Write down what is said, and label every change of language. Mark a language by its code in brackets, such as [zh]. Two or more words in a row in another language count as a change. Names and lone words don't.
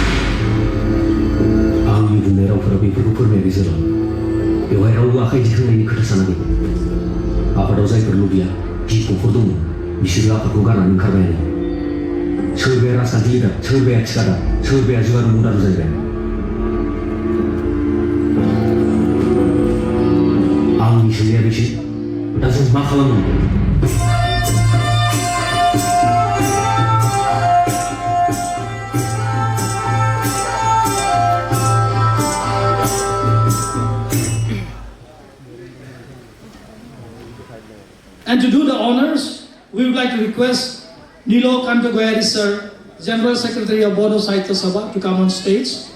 [brx] आंनि बुंनाय रावफोरा बेफोरखौ फोरमायनाय जाला बेवहाय रावबो आखाइ दिखांनायनि खोथा सानाखै आफादाव जायफोर लबिया गिख'फोर दङ बिसोरो आफादखौ गारनानै ओंखारबायानो सोरबाया राजखान्थि लिडार सोरबाया थिखादार सोरबाया जुगार मुंदार जाहैबाय आंनि सोंनाया बेसो दा जों मा खालामनांगौ [en] And to do the honors, we would like to request Nilo Kantagoyari sir, General Secretary of Bodo Sahitya Sabha, to come on stage.